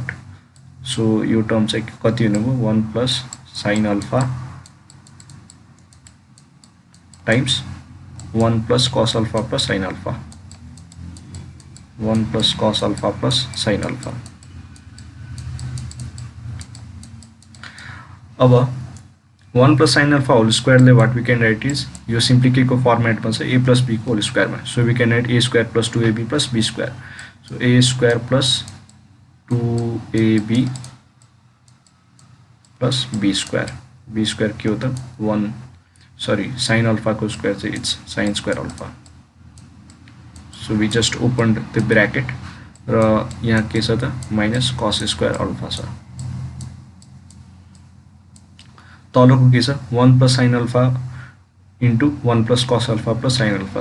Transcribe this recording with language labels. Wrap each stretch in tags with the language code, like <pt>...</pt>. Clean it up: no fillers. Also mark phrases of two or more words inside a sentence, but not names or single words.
<en>so</en> <ne>यो टर्म चाहिँ कति हुने भयो</ne> <en>1 plus sin alpha times 1 plus cos alpha plus sin alpha, 1 plus cos alpha plus sin alpha. अब 1 plus sin alpha whole squareले what we can write is</en> <ne>यो सिम्पली के को फर्मेटमा छ</ne> <en>a plus b को whole squareमा। so we can write a square plus 2ab plus b square. so a square plus 2ab plus b square</en> <ne>के हो त</ne> <en>1 sin alpha को square चाहिँ it's sin square alpha। so we just open the bracket</en> <ne>र यहाँ के छ त</ne> <en>minus cos square alpha छ।</en> <ne>तलको के छ</ne> <en>1 plus sin alpha into 1 plus cos alpha plus sin alpha.</en>